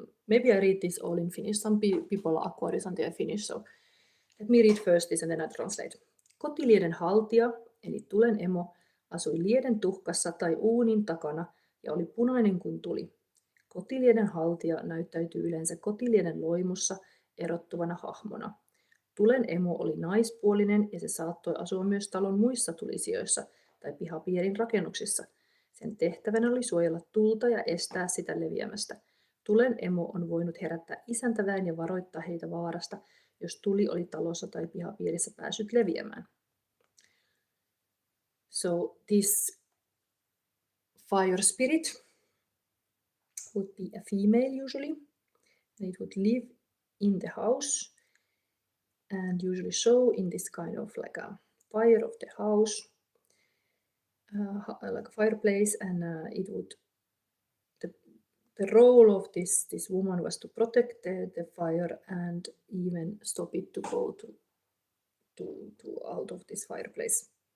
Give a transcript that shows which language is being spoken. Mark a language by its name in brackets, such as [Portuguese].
[English] Maybe I read this all in Finnish. Some people are Aquarius and they are Finnish, so let me read first this and then I translate. [Finnish] Kotilieden haltija, eli tulen emo, asui lieden tuhkassa tai uunin takana ja oli punainen kuin tuli. Kotilieden haltija näyttäytyy yleensä kotilieden loimussa erottuvana hahmona. Tulen emo oli naispuolinen ja se saattoi asua myös talon muissa tulisijoissa tai pihapiirin rakennuksissa. Sen tehtävänä oli suojella tulta ja estää sitä leviämästä. Tulen emo on voinut herättää isäntäväen ja varoittaa heitä vaarasta, jos tuli oli talossa tai pihapiirissä päässyt leviämään. [English] So this fire spirit would be a female usually, and it would live in the house and usually show in this kind of like a fire of the house, like a fireplace, and it would the role of this woman was to protect the fire and even stop it to go to out of this fireplace.